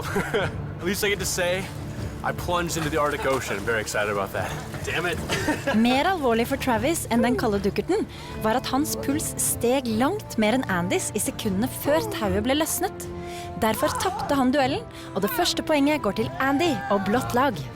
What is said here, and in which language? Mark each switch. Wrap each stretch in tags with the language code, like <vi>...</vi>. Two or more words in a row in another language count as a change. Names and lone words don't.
<en>At least I get to say I plunged into the Arctic Ocean. I'm very excited about that. Damn it.</en> <no>Mer alvorlig for Travis enn den kalde dukkerten var at hans puls steg langt mer enn Andys i sekundene før tauet ble løsnet. Derfor tappte han duellen, og det første poenget går til Andy og blått lag.</no>